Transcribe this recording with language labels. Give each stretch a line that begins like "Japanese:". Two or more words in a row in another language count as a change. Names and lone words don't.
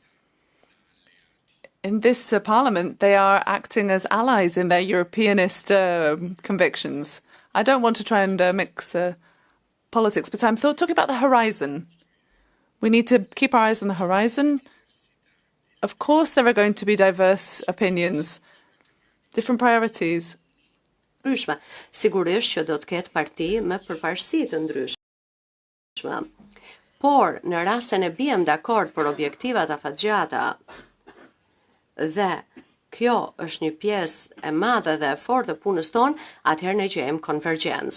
English: In this Parliament, they are acting as allies in their Europeanist convictions. I don't want to try and mix politics, but I'm talking about the horizon. We need to keep our eyes on the horizon. Of course, there are going to be diverse opinions, different priorities.
Albanian: Sigurisht që do të ketë parti me përparësi të ndryshme. Por, në rast se ne bijem dakord për objektivat afatgjata, dhe kjo është një pjesë e madhe dhe e fortë e punës tonë, atëherë ne gjejmë konvergjencë.